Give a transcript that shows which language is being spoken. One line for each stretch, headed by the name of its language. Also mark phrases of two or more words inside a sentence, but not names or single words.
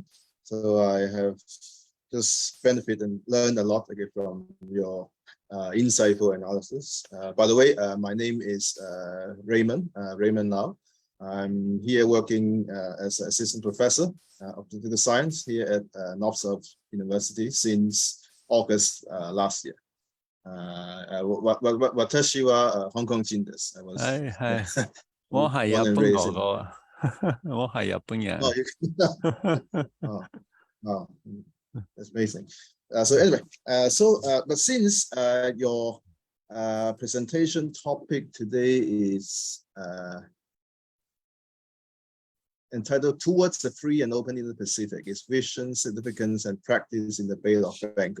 English: So I have just benefited and learned a lot again from your insightful analysis. By the way, my name is Raymond Now. I'm here working as an assistant professor of political science here at North-South University since August last year.
Japanese: 私は香港人です。
Cantonese: 係係，我係日本哥哥啊，我係日本人。
English: That's amazing. So anyway, but since your presentation topic today is entitled Towards the Free and Open Indo-Pacific, its vision, significance, and practice in the Bay of Bengal.